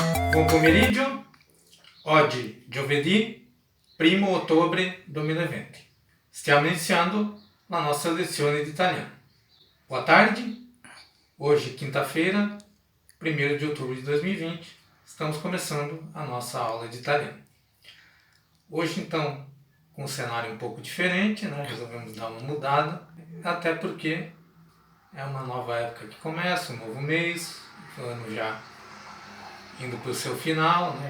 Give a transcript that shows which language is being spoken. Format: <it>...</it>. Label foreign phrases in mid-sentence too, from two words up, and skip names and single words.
<it>Buon pomeriggio, oggi giovedì 1 ottobre 2020. Stiamo iniziando la nostra lezione di italiano.</it> <pt>Boa tarde, hoje quinta-feira, 1º de outubro de 2020, estamos começando a nossa aula de italiano. Hoje então, com um cenário um pouco diferente, né? Resolvemos dar uma mudada, até porque é uma nova época que começa, um novo mês, o ano já indo para o seu final, né?</pt>